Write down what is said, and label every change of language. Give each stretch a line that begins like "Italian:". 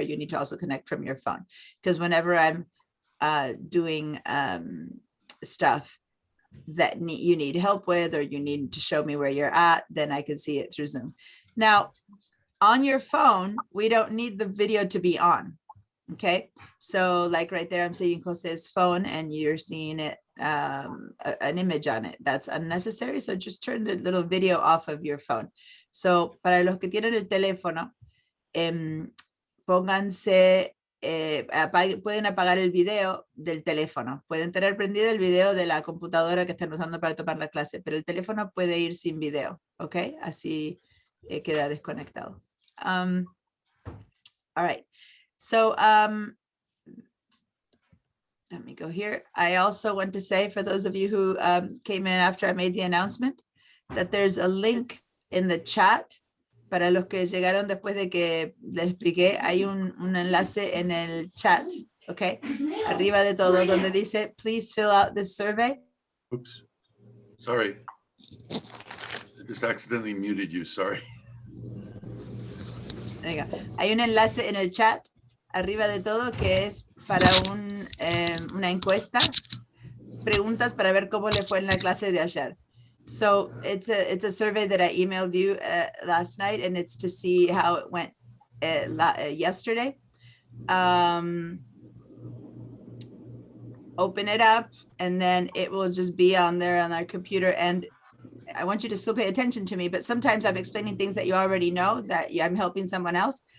English: You need to also connect from your phone, because whenever I'm doing stuff that you need help with, or you need to show me where you're at, then I can see it through Zoom. Now, on your phone, we don't need the video to be on. Okay, so like right there, I'm seeing Jose's phone and you're seeing it, an image on it. That's unnecessary. So just turn the little video off of your phone.
Spanish: So para los que tienen el teléfono, pónganse, pueden apagar el video del teléfono. Pueden tener prendido el video de la computadora que están usando para tomar la clase, pero el teléfono puede ir sin video. Ok, así queda desconectado.
English: All right. So let me go here. I also want to say, for those of you who came in after I made the announcement, that there's a link in the chat.
Spanish: Para los que llegaron después de que les expliqué, hay un enlace en el chat, okay? Arriba de todo, donde dice,
English: please fill out this survey. Oops, sorry. I just accidentally muted you, sorry. There you go.
Spanish: Hay un enlace en el chat arriba de todo que es para una encuesta, preguntas para ver cómo le fue en la clase de ayer.
English: So it's a survey that I emailed you last night, and it's to see how it went yesterday. Open it up, and then it will just be on there on our computer. And I want you to still pay attention to me, but sometimes I'm explaining things that you already know, that I'm helping someone else.